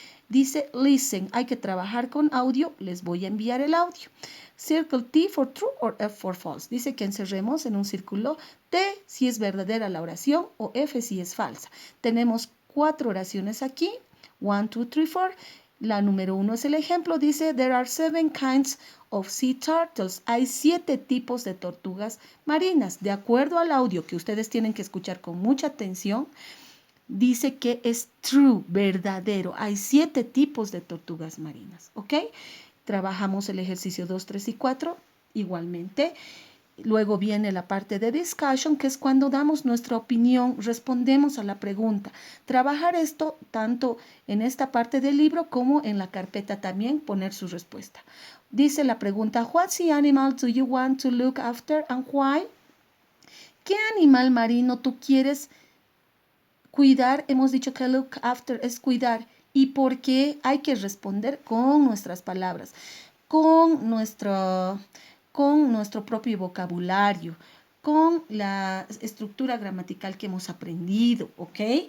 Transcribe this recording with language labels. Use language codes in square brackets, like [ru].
[es] Dice listen, hay que trabajar con audio. Les voy a enviar el audio. [en] Circle T for true or F for false. [es] Dice que encerremos en un círculo T si es verdadera la oración o F si es falsa. Tenemos 4 oraciones aquí. 1, 2, 3, 4. La número 1 es el ejemplo. [en] Dice, there are 7 kinds of sea turtles. [es] Hay 7 tipos de tortugas marinas. De acuerdo al audio que ustedes tienen que escuchar con mucha atención, dice que es true, verdadero. Hay 7 tipos de tortugas marinas. ¿Ok? Trabajamos el ejercicio 2, 3 y 4 igualmente. Luego viene la parte de discussion, que es cuando damos nuestra opinión, respondemos a la pregunta. Trabajar esto tanto en esta parte del libro como en la carpeta también, poner su respuesta. Dice la pregunta, [en] what sea animal do you want to look after and why? [es] ¿Qué animal marino tú quieres cuidar? Hemos dicho que look after es cuidar. ¿Y por qué? Hay que responder con nuestras palabras, con nuestro propio vocabulario, con la estructura gramatical que hemos aprendido, ¿ok?